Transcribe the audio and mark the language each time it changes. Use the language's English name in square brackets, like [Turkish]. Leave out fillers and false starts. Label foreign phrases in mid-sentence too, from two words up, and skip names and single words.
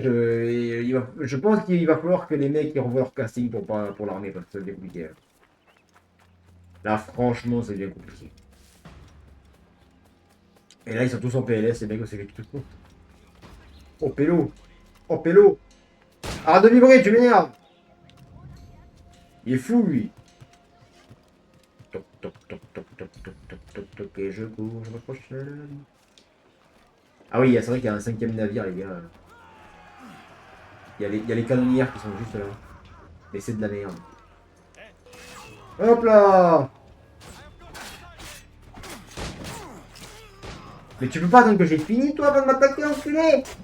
[French] Je pense qu'il va falloir que les mecs ils revoient leur casting pour l'armée parce que ça devient compliqué. Là, franchement, ça devient compliqué. Et là, ils sont tous en PLS, les mecs, c'est tout le monde. Oh, pélo! Oh, pélo! Arrête de vibrer, tu m'énerves! Il est fou, lui! Toc, toc, toc, toc, toc, toc, toc, toc, toc, et je cours, je m'approche. Ah oui, c'est vrai qu'il y a un 5ème navire, les gars. Il y a les canonnières qui sont juste là. Mais c'est de la merde. Hop là. Mais tu peux pas attendre que j'ai fini, toi, avant de m'attaquer, enculé.